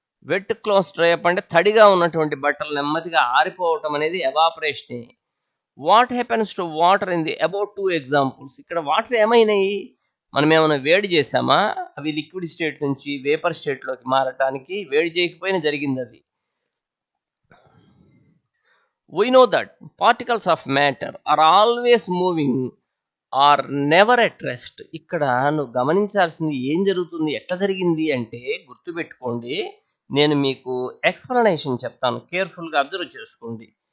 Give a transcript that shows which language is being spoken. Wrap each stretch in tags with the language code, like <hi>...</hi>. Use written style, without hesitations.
<en>wet cloth dry up</en> <te>అంటే తడిగా ఉన్నటువంటి బట్టలు నెమ్మదిగా ఆరిపోవటం అనేది ఎవాపరేషనే.</te> <en>What happens to water in the about 2 examples?</en> <te>ఇక్కడ వాటర్ ఏమైనాయి? మనం ఏమైనా వేడి చేసామా? అవి లిక్విడ్ స్టేట్ నుంచి వేపర్ స్టేట్లోకి మారటానికి వేడి చేయకపోయినా జరిగింది అది.</te> <en>We know that particles of matter are always moving or never at rest.</en> <te>ఇక్కడ నువ్వు గమనించాల్సింది ఏం జరుగుతుంది, ఎట్లా జరిగింది అంటే, గుర్తుపెట్టుకోండి, నేను మీకు ఎక్స్ప్లెనేషన్ చెప్తాను, కేర్ఫుల్గా అబ్జర్వ్ చేసుకోండి.</te>